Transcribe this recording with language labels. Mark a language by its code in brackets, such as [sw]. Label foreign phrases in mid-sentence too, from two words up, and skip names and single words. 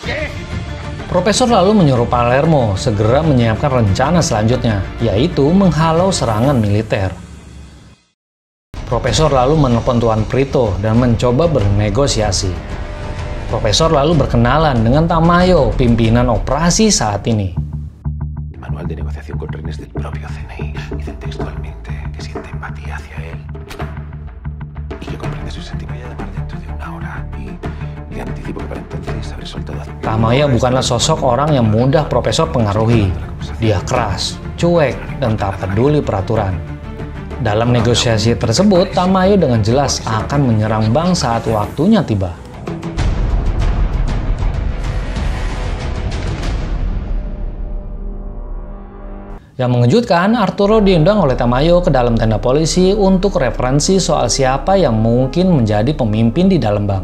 [id] Profesor lalu menyuruh Palermo segera menyiapkan rencana selanjutnya, yaitu menghalau serangan militer. Profesor lalu menelpon Tuan Prito dan mencoba bernegosiasi. Profesor lalu berkenalan dengan Tamayo, pimpinan operasi saat ini. [es] Manual de negociación con rehenes del propio CNI. Dicen textualmente que siente empatía hacia él y que comprende sus sentimientos. Voy a llamar dentro de 1 hora y le anticipo que para entonces habré soltado. [id] Tamayo bukanlah sosok orang yang mudah Profesor pengaruhi. Dia keras, cuek, dan tak peduli peraturan. Dalam negosiasi tersebut, Tamayo dengan jelas akan menyerang bank saat waktunya tiba. Yang mengejutkan, Arturo diundang oleh Tamayo ke dalam tenda polisi untuk referensi soal siapa yang mungkin menjadi pemimpin di dalam bank.